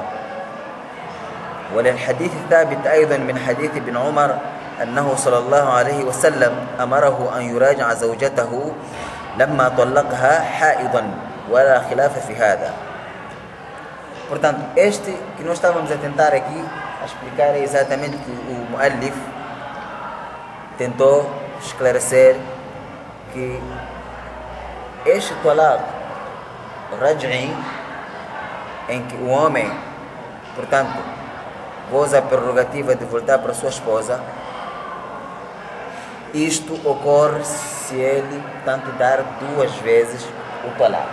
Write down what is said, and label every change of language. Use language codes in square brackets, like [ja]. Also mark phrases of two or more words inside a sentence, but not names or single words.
[ar] وللحديث الثابت أيضا من حديث ابن عمر أنه صلى الله عليه وسلم أمره أن يراجع زوجته لما طلقها حائضا ولا خلاف في هذا. [pt] Portanto, este que nós estávamos a tentar aqui a explicar é exatamente que o muallif tentou esclarecer que este [ar] طلاق رجعي, [pt] em que o homem, portanto, goza a prerrogativa de voltar para sua esposa, isto ocorre se ele, portanto, dar duas vezes o talaq.